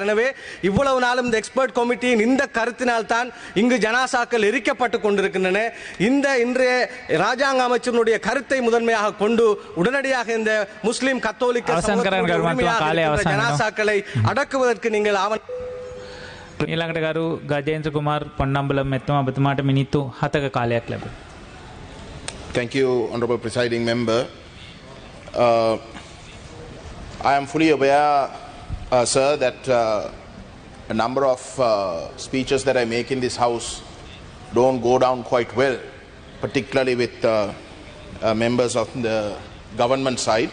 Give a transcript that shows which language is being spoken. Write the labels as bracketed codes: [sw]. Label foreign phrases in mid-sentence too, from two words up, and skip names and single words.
[ta] எனவே இவ்வளவு நாளும் இந்த [en] expert committee [ta] இந்த கருத்தினால் தான் இங்கு ஜனாசாக்கள் எரிக்கப்பட்டுக் கொண்டிருக்கின்றன. இந்த இன்றைய ராஜாங்க அமைச்சருடைய கருத்தை முதன்மையாக கொண்டு உடனடியாக இந்த முஸ்லிம் கத்தோலிக்க ஜனாசாக்களை அடக்குவதற்கு நீங்கள் [si] ඊළඟට ගරු ගජේන්ද්‍ර කුමාර් පොන්නම්බලම් මෙතුමා ඔබතුමාට මිනිත්තු 7ක කාලයක් ලැබෙනවා. [en] Thank you, Honorable Presiding Member. I am fully aware, sir, that a number of speeches that I make in this House don't go down quite well, particularly with members of the government side.